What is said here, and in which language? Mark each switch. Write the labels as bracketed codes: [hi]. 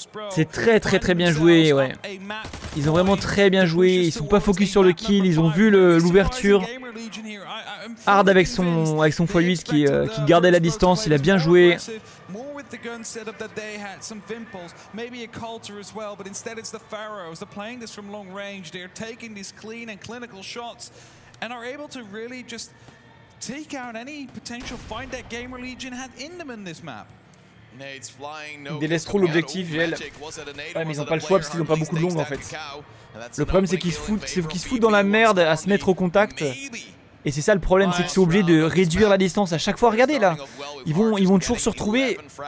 [fr] C'est très bien joué, ouais. Ils ont vraiment très bien joué, ils sont pas focus sur le kill, ils ont vu l'ouverture. Hard avec son x8 qui gardait la distance, il a bien joué. [en] The gun setup that they had, some Vimples, maybe a Coulter as well, but instead it's the Pharaohs. They're playing this from long range. They're taking these clean and clinical shots and are able to really just take out any potential fight that GamerLegion had in them in this map. [fr] Ils délaissent trop l'objectif, GL. Ouais, mais ils ont pas le choix parce qu'ils ont pas beaucoup de longues en fait. Le problème c'est qu'ils se foutent dans la merde à se mettre au contact. Et c'est ça le problème, c'est qu'ils sont obligés de réduire la distance à chaque fois. Regardez là, ils vont toujours se retrouver.